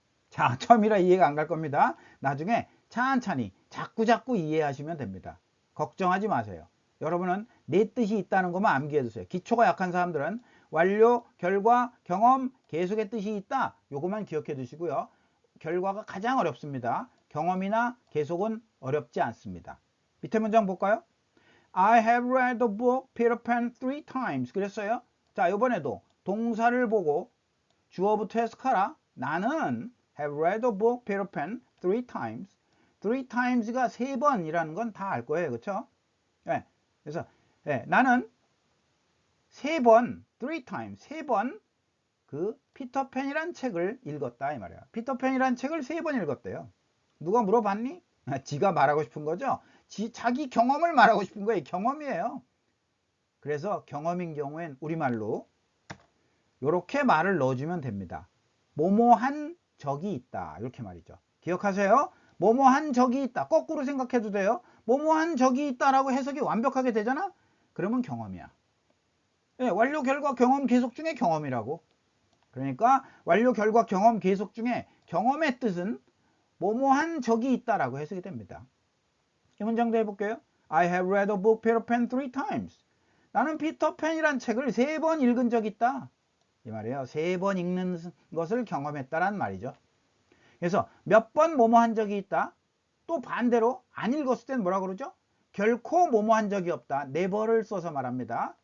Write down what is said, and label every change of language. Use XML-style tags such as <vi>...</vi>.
<ko>자, 처음이라 이해가 안 갈 겁니다. 나중에 천천히 자꾸 이해하시면 됩니다. 걱정하지 마세요. 여러분은 내 뜻이 있다는 것만 암기해 두세요. 기초가 약한 사람들은 완료, 결과, 경험, 계속의 뜻이 있다. 요것만 기억해 두시고요. 결과가 가장 어렵습니다. 경험이나 계속은 어렵지 않습니다. 밑에 문장 볼까요?</ko> <en>I have read the book Peter Pan 3 times.</en> <ko>그랬어요. 자, 이번에도 동사를 보고 주어부터 해석하라. 나는</ko> <en>have read the book Peter Pan 3 times.</en> <ko>3times가 3번이라는 건 다 알 거예요. 그렇죠? 네. 그래서 나는 3번,</ko> <en>3times,</en> <ko>3번 그 피터팬이란 책을 읽었다 이 말이야. 피터팬이란 책을 3번 읽었대요. 누가 물어봤니? 지가 말하고 싶은 거죠. 자기 경험을 말하고 싶은 거예요. 경험이에요. 그래서 경험인 경우엔 우리말로 이렇게 말을 넣어주면 됩니다. 뭐뭐한 적이 있다 이렇게 말이죠. 기억하세요. 뭐뭐한 적이 있다. 거꾸로 생각해도 돼요. 뭐뭐한 적이 있다라고 해석이 완벽하게 되잖아. 그러면 경험이야. 네, 완료 결과 경험 계속 중에 경험이라고. 그러니까 완료 결과 경험 계속 중에 경험의 뜻은 뭐뭐한 적이 있다라고 해석이 됩니다. 이 문장도 해볼게요.</ko> <en>I have read a book Peter Pan 3 times.</en> <ko>나는 피터팬이란 책을 3번 읽은 적이 있다. 이 말이에요. 3번 읽는 것을 경험했다란 말이죠. 그래서 몇 번 뭐뭐 한 적이 있다. 또 반대로 안 읽었을 땐 뭐라 그러죠? 결코 뭐뭐 한 적이 없다. never를 써서 말합니다.</ko>